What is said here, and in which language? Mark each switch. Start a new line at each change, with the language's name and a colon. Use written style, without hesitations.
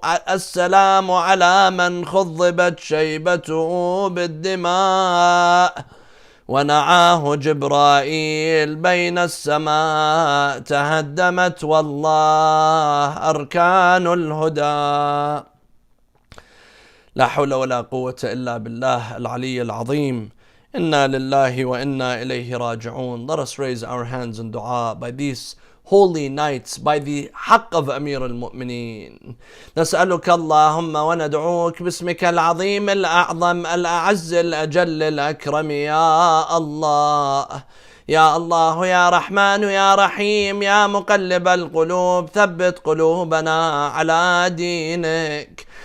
Arabic: السلام على من خضبت شيبته بالدماء ونعاه جبرائيل بين السماء. تهدمت والله أركان الهدى. لا حول ولا قوة إلا بالله العلي العظيم. إنا لله وإنا إليه راجعون.
English: Let us raise our hands in dua by these holy nights, by the حق of Amir al-Mu'mineen.
Arabic: نسألك اللهم وندعوك باسمك العظيم الأعظم الأعز الأجل الأكرم يا الله. يا الله يا رحمن يا رحيم يا مقلب القلوب ثبت قلوبنا على دينك.